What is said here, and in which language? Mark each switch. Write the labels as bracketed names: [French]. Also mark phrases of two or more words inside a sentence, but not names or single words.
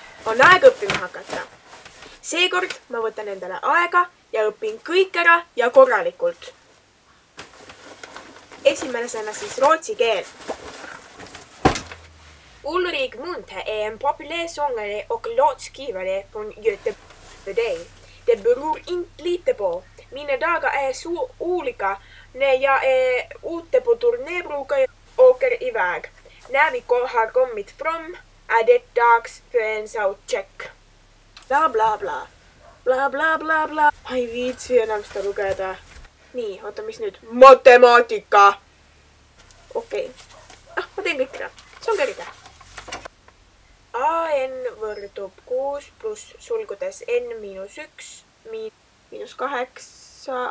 [Estonian] on aeg õppima hakata. Seekord ma võtan endale aega ja õpin kõik ära ja korralikult. Esimesena siis rootsi keel. [Swedish] Ulrik Munthe är en populär sångare och låtskrivare från Göteborg. Det beror inte lite på. Mina dagar är så olika. När jag är ute på turné brukar jag åka iväg. När vi har kommit fram är det dags för en soundcheck. Bla bla bla. Bla bla bla bla. [Estonian] Ai viitsi enam sitä lugeda. Nii, oota, mis nüüd? Matemaatika! Okei. Ma teen kõik ära. See on kerge. AN võrdub 6 pluss sulgudes N miinus 1 miinus 8.